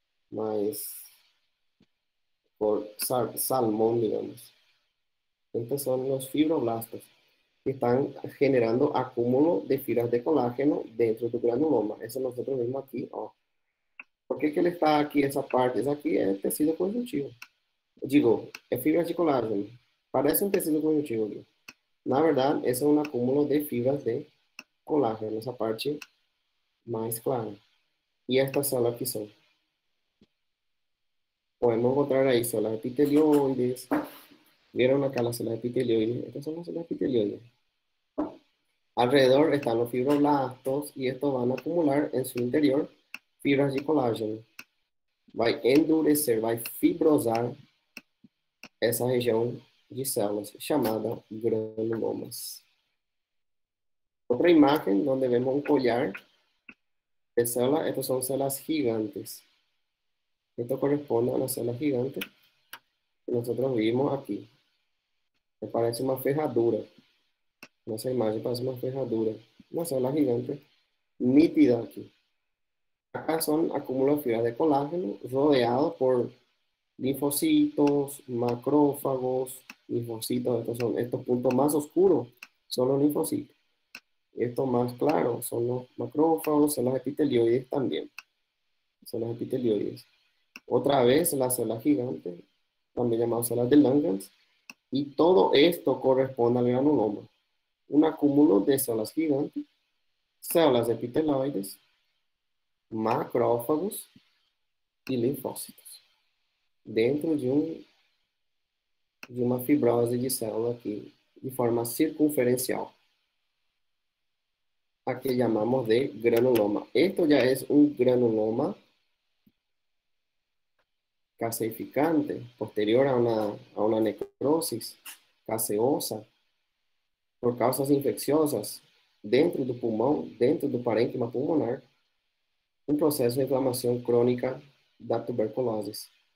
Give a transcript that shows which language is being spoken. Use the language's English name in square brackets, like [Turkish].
[Spanish] Más por salmón, digamos. Estos son los fibroblastos, que están generando acúmulo de fibras de colágeno dentro del granuloma. Eso nosotros vemos aquí, ó. ¿Por qué que ele está aquí, esa parte? Esa aquí es [Portuguese] tecido conjuntivo. Digo, é fibras de colágeno. Parece um tecido conjuntivo aqui. Na verdade, esse é um acúmulo de fibras de colágeno, essa parte mais clara. E estas células aqui são. Podemos encontrar aí células epitelioides. [Spanish] ¿Vieron acá las células epitelioides? Estas son las células epitelioides. Alrededor están los fibroblastos y estos van a acumular en su interior fibras de colágeno. [Portuguese] Vai endurecer, vai fibrosar essa região de células chamada granulomas. Outra imagem onde vemos um collar [Spanish] de células, estas son células gigantes. Esto corresponde a una célula gigante que nosotros vimos aquí. Me parece una fejadura. En esa imagen parece una fejadura. Una célula gigante nítida aquí. Acá son acúmulos de fibras de colágeno rodeados por linfocitos, macrófagos, linfocitos. Estos son estos puntos más oscuros, son los linfocitos. Estos más claros son los macrófagos, son los epitelioides también. Son los epitelioides. Otra vez las células gigantes, también llamadas células de Langerhans. Y todo esto corresponde al granuloma. Un acúmulo de células gigantes, células epitelioides, macrófagos y linfócitos. [Portuguese] Dentro de uma fibrose de célula aqui, de forma circunferencial. [Spanish] A que llamamos de granuloma. Esto ya es un granuloma caseificante, posterior a una necrosis caseosa, por causas infecciosas, [Portuguese] dentro do pulmão, dentro do parênquima pulmonar, um processo de inflamação crônica da tuberculose.